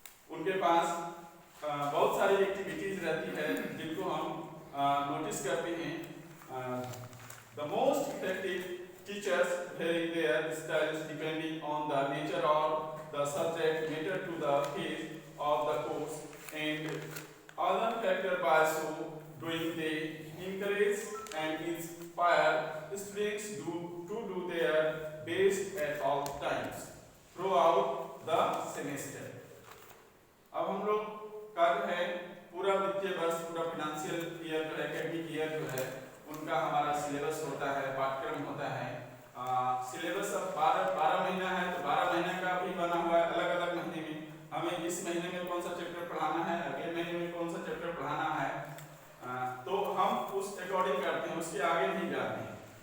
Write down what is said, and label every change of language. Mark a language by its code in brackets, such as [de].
[hi] उनके पास बहुत सारी एक्टिविटीज रहती है जिनको हम नोटिस करते हैं। [en] The most effective teachers vary their styles depending on the nature of the subject matter to the phase of the course and other factors by so doing they encourage and inspire students to do their best at all times throughout the semester. [hi] अब हम लोग का जो है पूरा वित्तीय वर्ष, पूरा फाइनेंशियल ईयर जो है, एकेडमिक ईयर जो है, उनका हमारा सिलेबस होता है, पाठ्यक्रम होता है। सिलेबस अब 12 महीना है तो 12 महीने का भी बना हुआ है। अलग अलग महीने में हमें इस महीने में कौन सा चैप्टर पढ़ाना है, अगले महीने में कौन सा चैप्टर पढ़ाना है, तो हम उस अकॉर्डिंग करते हैं, उसके आगे नहीं जाते हैं।